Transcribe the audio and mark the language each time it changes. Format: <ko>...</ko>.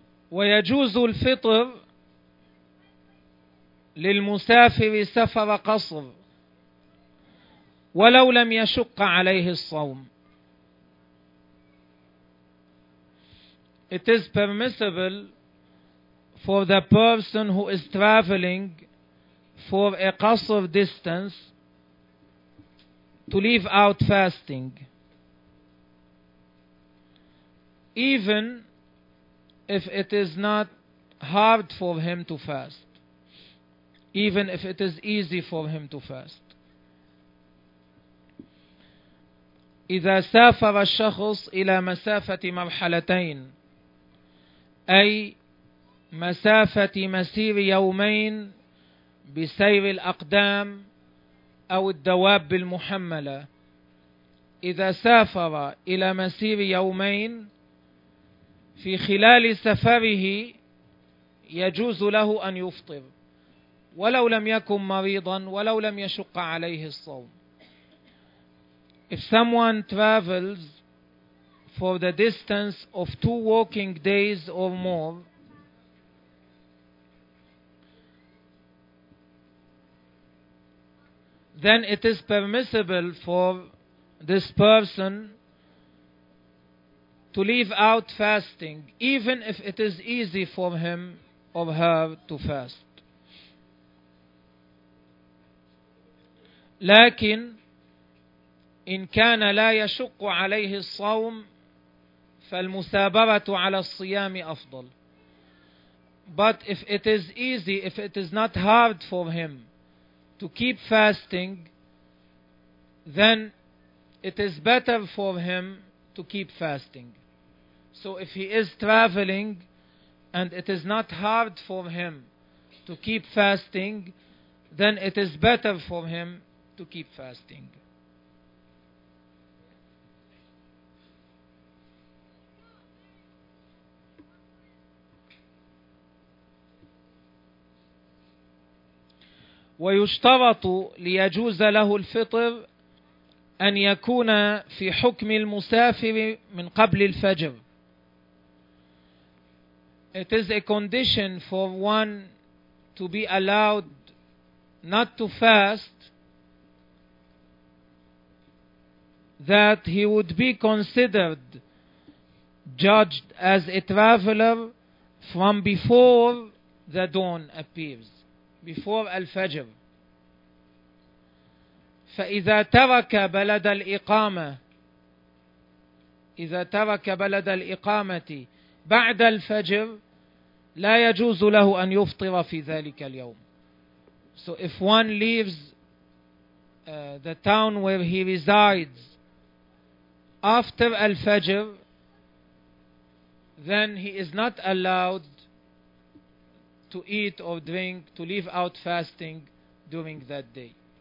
<ar>ويجوز الفطر للمسافر سفر قصر ولو لم يشق عليه الصوم.</ar> <en>It is permissible for the person who is traveling for a qasr distance to leave out fasting, even if it is not hard for him to fast, even if it is easy for him to fast.</en> <ar>إذا سافر الشخص إلى مسافة مرحلتين أي مسافة مسير يومين بسير الأقدام أو الدواب المحملة. إذا سافر إلى مسير يومين في خلال سفره يجوز له أن يفطر ولو لم يكن مريضا ولو لم يشق عليه الصوم.</ar> <en>If someone travels for the distance of 2 walking days or more, then it is permissible for this person to leave out fasting, even if it is easy for him or her to fast.</en> <ar>لكن إن كان لا يشق عليه الصوم فالمثابرة على الصيام أفضل.</ar> <en>But if it is easy, if it is not hard for him to keep fasting, then it is better for him to keep fasting. So if he is traveling and it is not hard for him to keep fasting, then it is better for him to keep fasting.</en> <ar>ويشترط ليجوز له الفطر أن يكون في حكم المسافر من قبل الفجر.</ar> <en>It is a condition for one to be allowed not to fast that he would be considered judged as a traveler from before the dawn appears, before الفجر.</en> <ar>فإذا ترك بلد الإقامة بعد الفجر لا يجوز له أن يفطر في ذلك اليوم.</ar> <en>So if one leaves the town where he resides after الفجر, then he is not allowed to eat or drink, to leave out fasting during that day.</en>